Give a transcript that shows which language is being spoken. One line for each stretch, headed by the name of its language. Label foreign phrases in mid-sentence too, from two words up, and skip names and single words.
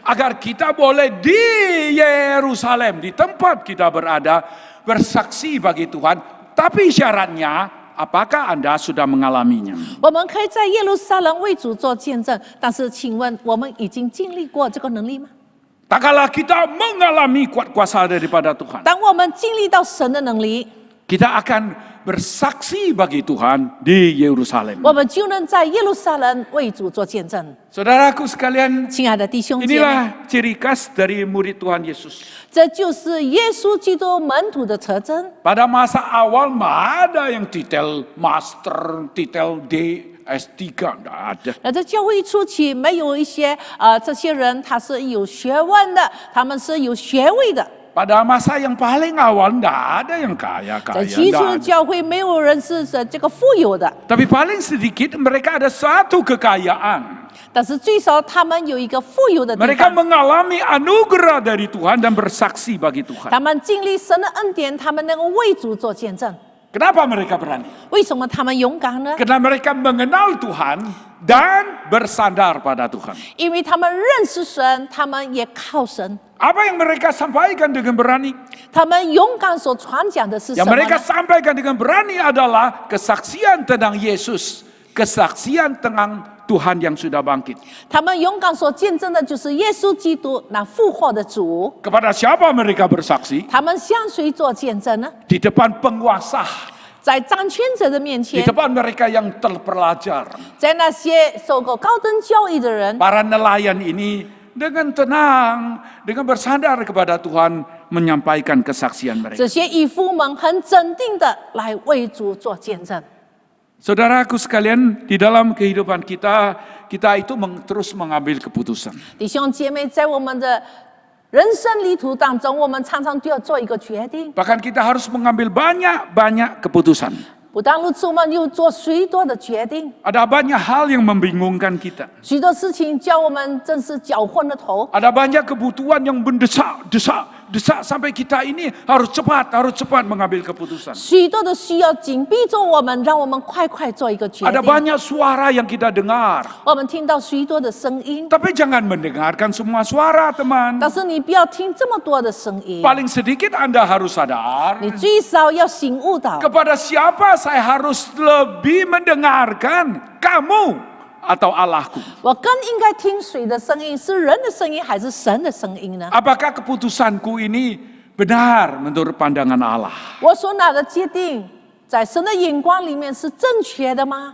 Indonesian: Agar kita boleh di Yerusalem, di tempat kita berada, bersaksi bagi Tuhan. Tapi syaratnya, apakah Anda sudah mengalaminya?
Chinese: 我们可以在耶路撒冷为主做见证。但是，请问我们已经经历过这个能力吗？
Indonesian: Tak kalah kita mengalami kuat kuasa daripada Tuhan,
Chinese: 当我们经历到神的能力，
Indonesian: kita akan bersaksi bagi Tuhan di Yerusalem.
Chinese: 我们就能在耶路撒冷为主做见证。
Indonesian: Saudaraku sekalian,
Chinese: 亲爱的弟兄姐妹，
Indonesian: inilah ciri khas dari murid Tuhan Yesus.
Chinese: 这就是耶稣基督门徒的特征。
Indonesian: Pada masa awal nggak ada yang titel master, titel D, S3, nggak ada.
Chinese: 那在教会初期，没有一些这些人他是有学问的，他们是有学位的。
Indonesian: Pada masa yang paling awal nggak ada yang
Chinese: 在
Indonesian: kaya-kaya.
Chinese: 起
Indonesian: nggak
Chinese: 初
Indonesian: ada.
Chinese: 教会没有人是这个富有的，
Indonesian: Tapi paling sedikit mereka ada satu kekayaan.
Chinese: 但是最少他们有一个富有的地
Indonesian: Mereka
Chinese: 方。
Indonesian: mengalami anugerah dari Tuhan dan bersaksi bagi Tuhan.
Chinese: 他们经历神的恩典，他们能够为主做见证。
Indonesian: Kenapa mereka berani?
Chinese: 为什么他们勇敢呢？
Indonesian: Karena mereka mengenal Tuhan dan bersandar pada Tuhan.
Chinese: 因为他们认识神，他们也靠神。
Indonesian: Apa yang mereka sampaikan dengan berani?
Chinese: 他们勇敢所传讲的是什
Indonesian: Yang
Chinese: 么
Indonesian: mereka
Chinese: 呢？
Indonesian: sampaikan dengan berani adalah kesaksian tentang Yesus, kesaksian tentang Tuhan yang sudah bangkit.
Chinese: 他们勇敢所见证的就是耶稣基督那复活的主。
Indonesian: Kepada siapa mereka bersaksi?
Chinese: 他们向谁做见证呢？
Indonesian: Di depan penguasa,
Chinese: 在掌权者的面
Indonesian: di
Chinese: 前，
Indonesian: depan mereka yang terpelajar.
Chinese: 在那些受过高等教育的人，
Indonesian: Para nelayan ini dengan tenang, dengan bersandar kepada Tuhan menyampaikan kesaksian mereka.
Chinese: 这些渔夫们很镇定的来为主做见证。
Indonesian: Saudaraku sekalian, di dalam kehidupan kita, kita itu terus mengambil keputusan.
Chinese: 弟兄姐妹，在我们的人生旅途当中，我们常常都要做一个决定。
Indonesian: Bahkan kita harus mengambil banyak keputusan.
Chinese: 不但如此，我们又做许多的决定，
Indonesian: Ada banyak hal yang membingungkan kita.
Chinese: 许多事情叫我们真是搅混了头。
Indonesian: Ada banyak kebutuhan yang mendesak sampai kita ini harus cepat mengambil keputusan.
Chinese: 许多的需要紧逼着我们，让我们快做一个决
Indonesian: Ada
Chinese: 定。
Indonesian: banyak suara yang kita dengar.
Chinese: 我们听到许多的声音，
Indonesian: Tapi jangan mendengarkan semua suara, teman. 但是你不要听这么多的声音， Paling sedikit Anda harus sadar. 你最少要醒悟到， Kepada siapa saya harus lebih mendengarkan? Kamu atau Allahku?
Chinese: 我更应该听谁的声音？是人的声音还是神的声音呢？
Indonesian: Apakah keputusanku ini benar menurut pandangan Allah?
Chinese: 我所拿的决定，在神的眼光里面是正确的吗？